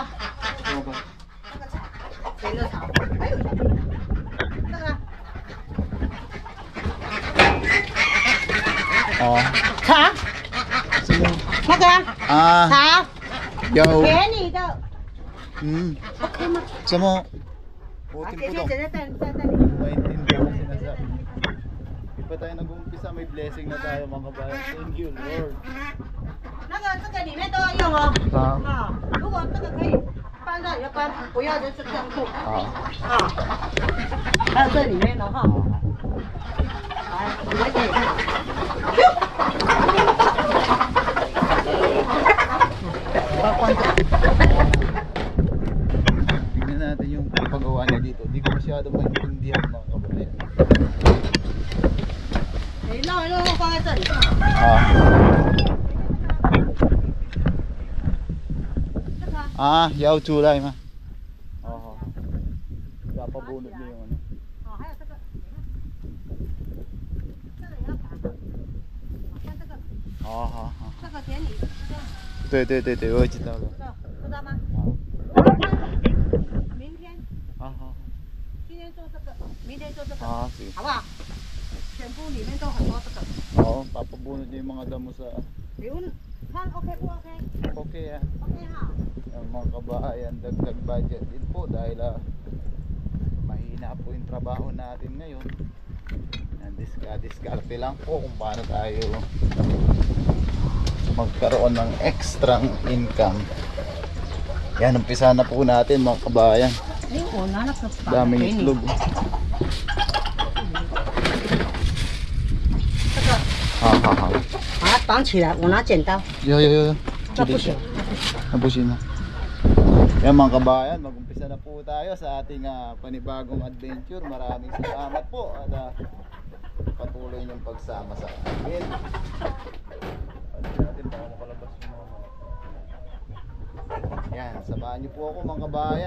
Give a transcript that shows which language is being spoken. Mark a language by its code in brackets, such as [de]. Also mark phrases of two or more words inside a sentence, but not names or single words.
[zh] 那个草，甜的草。还有这个。茶。那个。茶。有。给你的。OK 吗？什么？姐姐在那里。 [tl] Maintindihan ko sinasabi. Di pa tayo nag-umpisa, may blessing na tayo mga kabayan. [en] Thank you Lord. [zh] 这个里面都要用哦。好。如果这个可以搬到你就搬，不要就是这样做。好。还有这里面的哈。来，你们可以看。 [tl] Tingnan natin yung paggawa niya dito. Hindi ko masyado maintindihan mga kabayan. [zh] 你弄一弄放在这里。要出来吗？ [tl] Papabunod niya yung ano. [zh] 还有这个，这个也要打，像这个。这个给你。对，我知道了。知道吗？明天。今天做这个，明天做这个。好不好？全部里面都很多这个。 [tl] Oo, papabunod niya yung mga damo sa... Yun, kan okay po okay? [en] Okay Okay ha. [tl] mga kabahayan, dagdag budget din po dahil mahina po yung trabaho natin ngayon. Diskarte lang po kung paano tayo magkaroon ng [en] extra income. [tl] Yan, umpisa na po natin mga kabahayan. Daming itlog. [zh] 把它绑起来，我拿剪刀。 Yo. 那不行。 [tl] Nabusin na. Yan mga kabayan, mag-umpisa na po tayo sa ating panibagong adventure. Maraming salamat po at patuloy niyong pagsama sa amin. Ano natin, baka makalabas yung mga... Yan, samahan niyo po ako mga kabayan.